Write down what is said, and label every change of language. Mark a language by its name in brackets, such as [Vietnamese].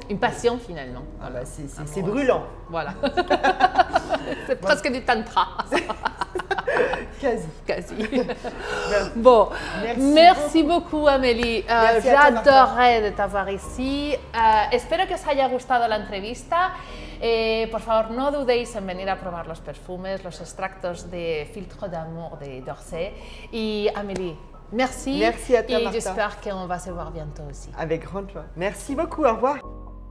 [French] Une passion finalement. Ah bah, c'est brûlant. Voilà. C'est presque du tantra. Quasi. Bon, Merci beaucoup Amélie. Merci a toi, J'adorerais de t'avoir ici. [Spanish] Espero que os haya gustado la entrevista. Por favor, no dudéis en venir a probar los perfumes, los extractos de Filtre d'amour de d'Orsay. Y Amélie, merci. [French] Merci à toi, Et Martha. j'espère qu'on va se voir bientôt aussi. Avec grande joie. Merci beaucoup, au revoir.